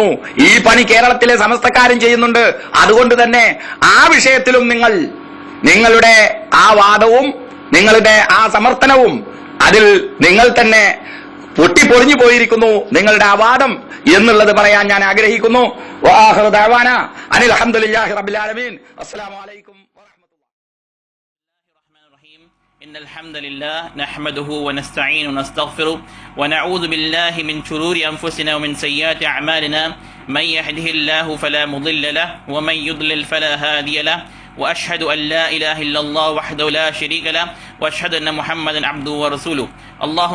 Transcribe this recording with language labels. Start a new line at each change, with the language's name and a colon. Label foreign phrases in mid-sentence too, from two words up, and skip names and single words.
Malayalam: ഈ പണി കേരളത്തിലെ സമസ്തക്കാരും ചെയ്യുന്നുണ്ട്. അതുകൊണ്ട് തന്നെ ആ വിഷയത്തിലും നിങ്ങളുടെ ആ വാദവും നിങ്ങളുടെ ആ സമർത്ഥനവും അതിൽ നിങ്ങൾ തന്നെ പൊട്ടിപ്പൊളിഞ്ഞു പോയിരിക്കുന്നു, നിങ്ങളുടെ ആ വാദം എന്നുള്ളത് പറയാൻ ഞാൻ ആഗ്രഹിക്കുന്നു.
Arabic: وآخر دعوانا أن الحمد لله رب العالمين. السلام عليكم إن الحمد لله نحمده ونستعين ونستغفره ونعوذ بالله من شرور أنفسنا ومن سيئات أعمالنا من يهده الله فلا مضل له ومن يضلل فلا هادي له وأشهد أن لا إله إلا الله وحده لا شريك له وأشهد أن محمدا عبده ورسوله اللهم